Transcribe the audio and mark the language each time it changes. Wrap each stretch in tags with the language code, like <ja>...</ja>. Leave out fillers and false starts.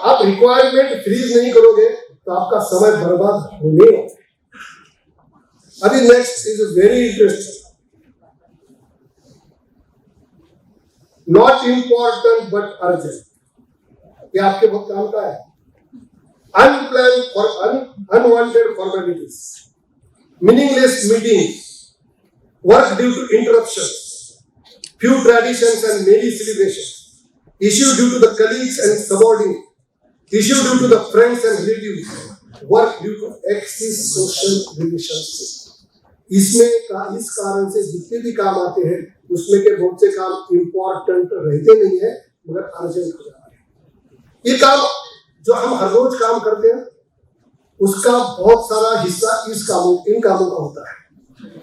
<hi>आप requirement freeze नहीं करोगे तो आपका समय बर्बाद होने वाला है।</hi> <en>अभी next is very interesting, not important but urgent.</en> <hi>ये आपके बहुत काम का है।</hi> <en>Unplanned for unwanted formalities, meaningless meetings, work due to interruptions, few traditions and many celebrations, issue due to the colleagues and subordinates, issue due to the friends and relatives, work due to excess social relationships।</en> <hi>इसमें इस कारण से जितने भी काम आते हैं उसमें के बहुत से काम इम्पोर्टेंट रहते नहीं है मगर अर्जेंट हो जाते हैं। ये काम जो हम हर रोज काम करते हैं उसका बहुत सारा हिस्सा इन कामों का होता है।</hi>